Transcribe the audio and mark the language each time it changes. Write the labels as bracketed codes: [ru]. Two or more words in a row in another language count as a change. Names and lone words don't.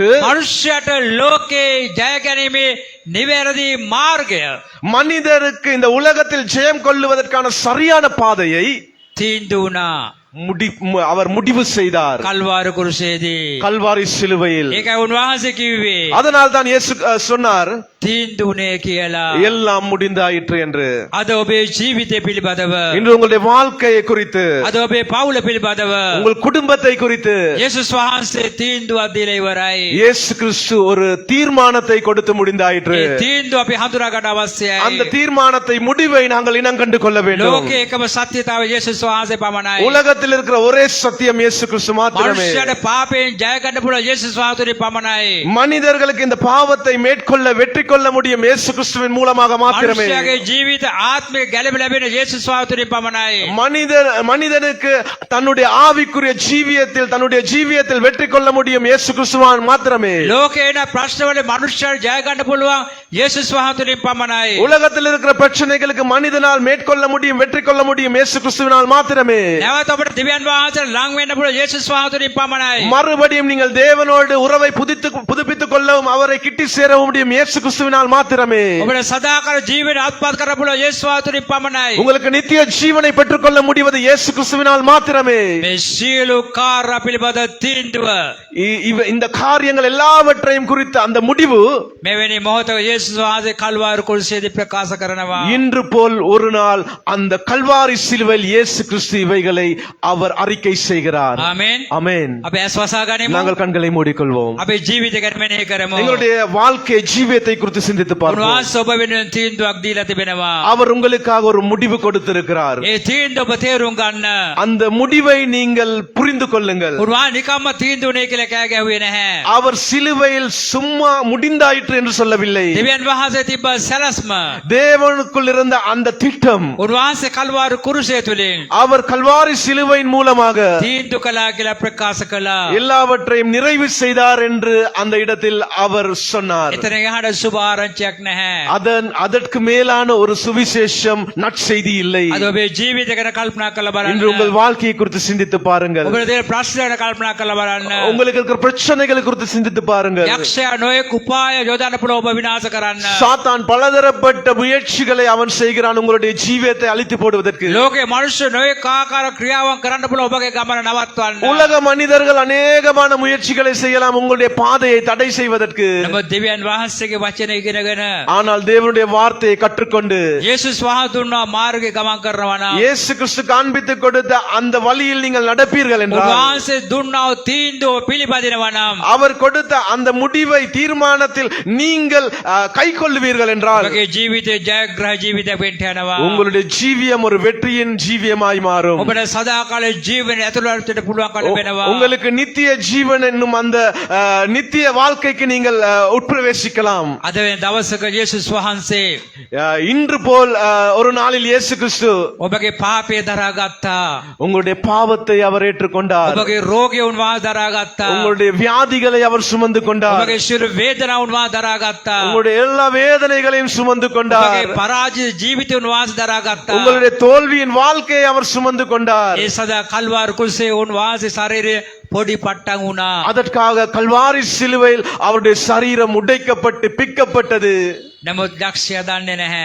[si] මනුෂ්‍යයට ලෝකේ ජය ගැනීමේ නිවැරදි මාර්ගය [ta] மனிதருக்கு இந்த உலகத்தில் ஜெயம் கொள்ளுவதற்கான சரியான பாதையை [si] තීන්දුව වුණා. [ta] அவர் முடிவு செய்தார் [si] කල්වාරි කුරුසේදී. [ta] கல்வாரி சிலுவையில். [si] ඒකයි උන්වහන්සේ කිව්වේ [ta] அதனால் தான் இயேசு சொன்னார் [si] තීන්දුව වුණේ කියලා. [ta] எல்லாம் முடிந்தாயிற்று என்று. [si] අද ඔබේ ජීවිතය පිළිබඳව, [ta] இன்று உங்களுடைய வாழ்க்கையை குறித்து, [si] අද ඔබේ පවුල පිළිබඳව [ta] உங்கள் குடும்பத்தை குறித்து [si] යේසුස් වහන්සේ තීන්දුවක් දීලා ඉවරයි. [ta] இயேசு கிறிஸ்து ஒரு தீர்மானத்தை கொடுத்து முடிந்தாயிற்று. [si] ඒ තීන්දුව අපි හඳුනා ගන්න අවශ්‍යයි. [ta] அந்த தீர்மானத்தை முடிவை நாங்கள் இனங்கண்டு கொள்ள வேண்டும். [si] ලෝකේ එකම සත්‍යතාව යේසුස් වහන්සේ පමණයි. [ta] உலகத்தில் இருக்கிற ஒரே சத்தியம் இயேசு கிறிஸ்து மாத்திரமே. [si] මනුෂ්‍යයට පාපයෙන් ජය ගන්න පුළුවන් යේසුස් වහන්සේ පමණයි. [ta] மனிதர்களுக்கு இந்த பாவத்தை மேற்கொள்ள வெற்றி கொள்ள முடியும் இயேசு கிறிஸ்துவின் மூலமாக மாத்திரமே. [si] මනුෂ්‍යයාගේ ජීවිත ආත්මික ගැලවීම ලැබෙන යේසුස් වහන්සේ පමණයි. [ta] மனிதனுக்கு தன்னுடைய ஆவிக்குரிய ஜீவியத்தில் வெற்றி கொள்ள முடியும் இயேசு கிறிஸ்துவான் மாத்திரமே. [si] ලෝකේ එන ප්‍රශ්නවල මනුෂ්‍යයාට ජය ගන්න පුළුවන් යේසුස් වහන්සේ පමණයි. [ta] உலகத்தில் இருக்கிற பிரச்சனைகளுக்கு மனிதனால் மேற்கொள்ள முடியும் வெற்றி கொள்ள முடியும் இயேசு கிறிஸ்துவினால் மாத்திரமே. [si] නැවත ඔබට දිව්‍යන් වහන්සේ ලං වෙන්න පුළුවන් යේසුස් වහන්සේ පමණයි. [ta] மறுபடியும் நீங்கள் தேவனோடு உறவை புதுப்பித்துக் கொள்ளவும் அவரை கிட்டி சேரவும் முடியும் இயேசு கிறிஸ்துவினால் மாத்திரமே. [si] ඔබට සදාකාල ජීවිතය අත්පත් කර පුළුවන් යේසුස් වහන්සේ පමණයි. [ta] உங்களுக்கு நித்திய ஜீவனை பெற்றுக்கொள்ள முடிவது இயேசு கிறிஸ்துவினால் மாத்திரமே. [si] මේ සියලු කාර්ය පිළිබඳ තීන්දුව [ta] இந்த காரியங்கள் எல்லாவற்றையும் குறித்த அந்த முடிவு [si] මෙවැනි මොහොතක යේසුස් වහන්සේ කල්වාරි කුරුසයේදී ප්‍රකාශ කරනවා. [ta] இன்று போல் ஒரு நாள் அந்த கல்வாரி சிலுவையில் இயேசு கிறிஸ்து இவைகளை அவர் அறிக்கை செய்கிறார். [si] ආමෙන්. [ta] ஆமென். [si] අපි ඇස් වසා ගනිමු. [ta] நாங்கள் கண்களை மூடிக்கொள்வோம். [si] අපේ ජීවිතය ගැන මෙනෙහි කරමු. [ta] எங்களுடைய வாழ்க்கை ஜீவியத்தை குறித்து சிந்தித்து பார்ப்போம். [si] උන්වහන්සේ ඔබ වෙනුවෙන් තීන්දුවක් දීලා තිබෙනවා. [ta] அவர் உங்களுக்காக ஒரு முடிவு கொடுத்திருக்கிறார். [si] ඒ තීන්දුව ඔබ තේරුම් ගන්න. [ta] அந்த முடிவை நீங்கள் புரிந்து கொள்ளுங்கள். [si] උන්වහන්සේ නිකම්ම තීන්දුවනේ කියලා කෑ ගැහුවේ නැහැ. [ta] அவர் சிலுவையில் சும்மா முடிந்தாயிற்று என்று சொல்லவில்லை. [si] දෙවියන් වහන්සේ තිබ්බ සැලැස්ම. [ta] தேவனுக்குள் இருந்த அந்த திட்டம் [si] උන්වහන්සේ කල්වාරු කුරුසය තුලින් [ta] அவர் கல்வாரி சிலுவையின் மூலமாக [si] තීන්දුව කළා කියලා ප්‍රකාශ කළා. [ta] எல்லாவற்றையும் நிறைவு செய்தார் என்று அந்த இடத்தில் அவர் சொன்னார். [si] එතන එහාට සුභ ආරංචියක් නැහැ. [ta] அதற்கு மேலான ஒரு சுவிசேஷம் நற்செய்தி இல்லை. [si] අද ඔබේ ජීවිතය ගැන කල්පනා කරලා [ta] இன்று [si] බලන්න. [ta] உங்கள் வாழ்க்கையை குறித்து சிந்தித்து பாருங்கள். [si] ඔබේ දේ ප්‍රශ්න ගැන කල්පනා කරලා බලන්න. [ta] உங்களுக்கு இருக்கிற பிரச்சனைகளை குறித்து சிந்தித்து பாருங்கள். [si] යක්ෂයා නොයෙක් උපාය යොදන්න පුළුවන් ඔබ විනාශ කරන්න. [ta] சாத்தான் பலதரப்பட்ட முயற்சிகளை அவன் செய்கிறான் உங்களுடைய ஜீவியத்தை அழித்து போடுவதற்கு. [si] ලෝකේ මිනිස්සු නොයෙක් ආකාර ක්‍රියාවන් කරන්න පුළුවන් ඔබගේ ගමන නවත්වන්න. [ta] உலக மனிதர்கள் அநேகமான முயற்சிகளை செய்யலாம் உங்களுடைய பாதையை தடை செய்வதற்கு. [si] නමුත් දෙවියන් වහන්සේගේ වචන ඉගෙනගෙන [ta] ஆனால் தேவனுடைய வார்த்தையை கற்றுக்கொண்டு [si] යේසුස් වහන්සේ දුන්නා මාර්ගේ ගමන් කරනවා නම් [ta] இயேசு கிறிஸ்து காண்பித்து கொடுத்த அந்த வழியில் நீங்கள் நடப்பீர்கள் என்றால் [si] උන්වහන්සේ දුන්නා වූ තීන්දුව පිළිපදිනවා නම් [ta] அவர் கொடுத்த அந்த முடிவை தீர்மானத்தில் நீங்கள் கைக்கொள்ளுவீர்கள் என்றால் [si] ඔබගේ ජීවිතේ ජයග්‍රහ ජීවිතයක් වෙන්න යනවා. [ta] உங்களுடைய ஜீவியம் ஒரு வெற்றியின் ஜீவியமாய் மாறும். [si] ඔබට සදාකාල ජීවනය ඇතුළට පුළුවන්කම ලැබෙනවා. [ta] உங்களுக்கு நித்திய ஜீவன் என்னும் அந்த நித்திய வாழ்க்கைக்கு நீங்கள் உட்பிரவேசிக்கலாம். [si] අද වෙන දවසක යේසුස් වහන්සේ [ta] இன்று போல் ஒரு நாளில் இயேசு கிறிஸ்து [si] ඔබගේ පාපය දරාගත්තා. [ta] உங்களுடைய பாவத்தை அவர் ஏற்றுக்கொண்டார். [si] ඔබගේ රෝගය උන්වහන්සේ දරාගත්තා. [ta] உங்களுடைய வியாதிகளை அவர் சுமந்து கொண்டார். [si] ඔබගේ ශරීර වේදනාව උන්වහන්සේ දරාගත්තා. [ta] உங்களுடைய எல்லா வேதனைகளையும் சுமந்து கொண்டார். [si] ඔබගේ පරාජිත ජීවිතය උන්වහන්සේ දරාගත්තා. [ta] உங்களுடைய தோல்வியின் வாழ்க்கையை அவர் சுமந்து கொண்டார். [si] ඒ සදා කල්වාර කුසේ උන්වහන්සේ ශරීරය පොඩි පට්ටම් උනා. [ta] அதற்காக கல்வாரி சிலுவையில் அவருடைய சரீரம் உடைக்கப்பட்டு பிக்கப்பட்டது. [si] නමුත් යක්ෂයා දන්නේ නැහැ.